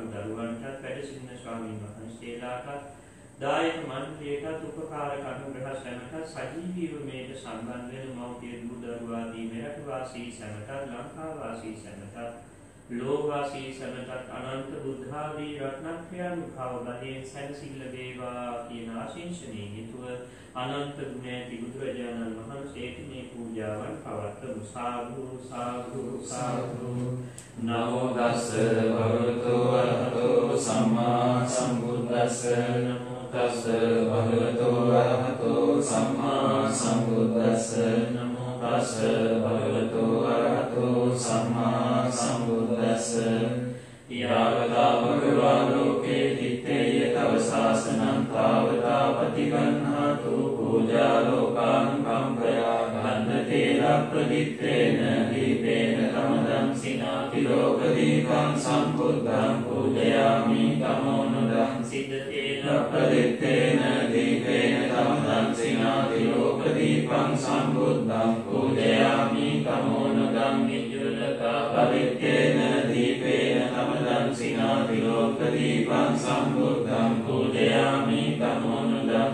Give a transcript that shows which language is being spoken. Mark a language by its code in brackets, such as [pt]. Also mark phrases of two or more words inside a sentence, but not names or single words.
[si] දරුවන්ටත් වැඩ සිටින ස්වාමීන් වහන්සේලාටත් දායක මණ්ඩලයටත් උපකාර අනුග්‍රහ සැමටත් සජීවීව මේට සම්බන්ධ වෙන මව්පිය දූ දරුවෝ ආදී මෙරට වාසී සැමටත් ලංකා වාසී සැමටත් ලෝකවාසී සැමටත් අනන්ත බුද්ධ ආදී රත්නත්‍රයානුභාව බලයෙන් සැනසෙල්ල වේවා කියන ආශිංසනයෙන් යුතුව අනන්ත ගුණ ඇති බුදුරජාණන් වහන්සේට මේ පූජාවන් පවත්වමු. [pi] සාදු සාදු සාදු. නමෝ තස්ස භගවතු වරහතෝ සම්මා සම්බුද්දස්ස. නමෝ තස්ස භගවතු වරහතෝ සම්මා සම්බුද්දස්ස. නමෝ තස්ස භගවතු වරහතෝ සම්මා සම්බුද්දස්ස. යාවතා භගවා ලෝකේ තිත්තේය තව ශාසනං තාවතා පටිගන්හාතු පූජා ලෝකානුකම්පයා ගන්ධතේන ප්‍රදිත්තේන දීපේන තමදං සිනාති ලෝකදීපං සම්බුද්ධං පූජයාමි තමෝනුදං සිද්ධතේන ප්‍රදිත්තේන දීපේන තමදං සිනාති ලෝකදීපං සම්බුද්ධං පූජයාමි තමෝනුදං විජ්ජුලකා පරිත්තේන දීපේන තමදං සිනාති ලෝකදීපං සම්බුද්ධං පූජයාමි තමෝනුදං